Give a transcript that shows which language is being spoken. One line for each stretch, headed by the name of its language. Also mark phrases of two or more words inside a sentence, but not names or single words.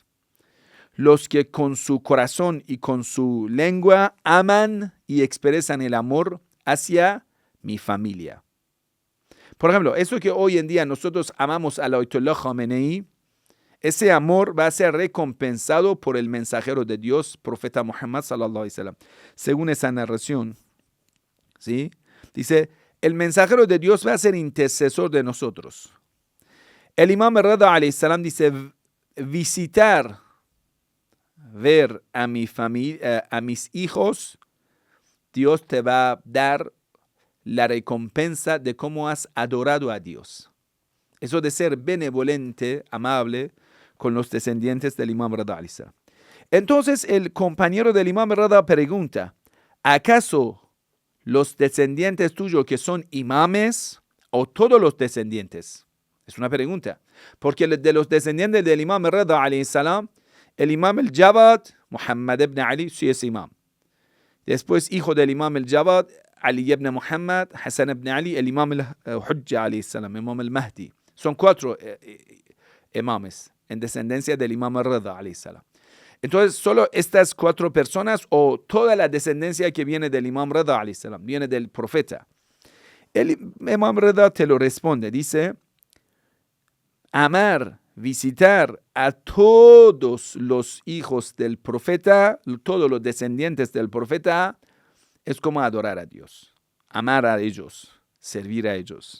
Spanish: Los que con su corazón y con su lengua aman y expresan el amor hacia mi familia. Por ejemplo, eso que hoy en día nosotros amamos al Ayatollah Khamenei, ese amor va a ser recompensado por el mensajero de Dios, profeta Muhammad
Arabic: صلى الله عليه وسلم.
Spanish: Según esa narración, ¿sí? Dice, el mensajero de Dios va a ser intercesor de nosotros. El Imam Rida
Arabic: عليه السلام
Spanish: dice, visitar, ver a mi familia, a mis hijos, Dios te va a dar la recompensa de cómo has adorado a Dios. Eso de ser benevolente, amable con los descendientes del Imam Rida
Arabic: عليه السلام.
Spanish: Entonces el compañero del Imam Rida pregunta, ¿acaso los descendientes tuyos que son imames o todos los descendientes? Es una pregunta. Porque de los descendientes del Imam Rida
Arabic: عليه السلام,
Spanish: el Imam al-Jawad, Muhammad ibn Ali, sí es imam. Después, hijo del Imam al-Jawad, Ali ibn Muhammad, Hassan ibn Ali, el Imam al-Hujja
Arabic: عليه السلام,
Spanish: Imam al-Mahdi. Son 4 imames en descendencia del Imam al-Rida
Arabic: عليه السلام.
Spanish: Entonces, solo estas 4 personas o toda la descendencia que viene del Imam Rida
Arabic: عليه السلام,
Spanish: viene del profeta. El Imam Rida te lo responde, dice, amar, visitar a todos los hijos del profeta, todos los descendientes del profeta, es como adorar a Dios, amar a ellos, servir a ellos.